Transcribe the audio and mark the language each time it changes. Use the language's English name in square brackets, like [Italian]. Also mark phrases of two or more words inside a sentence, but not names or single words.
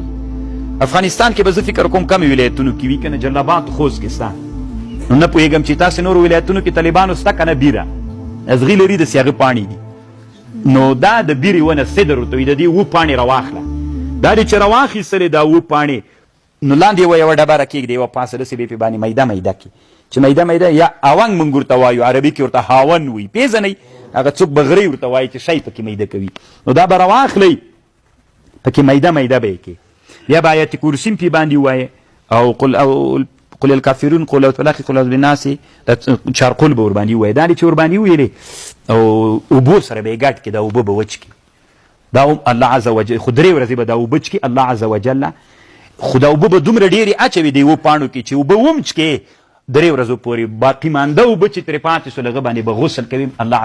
[Pashto] افغانستان کې به زه فکر کوم کمې ولایتونو کې وي که نه جلال آباد خوست کې سته، نو نه پوهېږم چې تاسې نورو ولایتونو کې طالبانو سته که نه بیره ازغي لري داسې هغه پاڼې دي. نو دا د بیرې ونه سدر ورته وایي. د دې اووه پاڼې راواخله، دا دې چې راواخیستلې دا اووه پاڼې، نو لاندې یوه ډبره کېږدي، یوه پاسه داسې به یې پې باندې میده میده کړي، چې میده میده یا اونګ موږ ورته وایو، عربي کې ورته هاون وایي، پېژنئ هغه څوک بغرۍ ورته وایي چې شی پکې میده کوي. نو دا به راواخلئ پکې میده میده به یې کړي، بیا به آیت کرسي پې باندې ووایې او [Arabic] قل الکافرون قل اعوذ بالله قل اعوذ بالناس [Pashto] چارقول به ورباندې ووایې. دا دې چې ورباندې وویلې او اوبو سره به یې ګډ کړي، دا اوبه به وچ کړي، دا [Arabic] الله عز وجل [Pashto] خو درې ورځې به دا اوبه چکي [Arabic] الله عز وجل، [Pashto] خو دا اوبه به دومره ډېرې اچوي د یوه پاڼو کې چې اوبه ومچکې درې ورځو پورې، باقي مانده اوبه چې ترې پاتې سول هغه باندې به غسل کوي.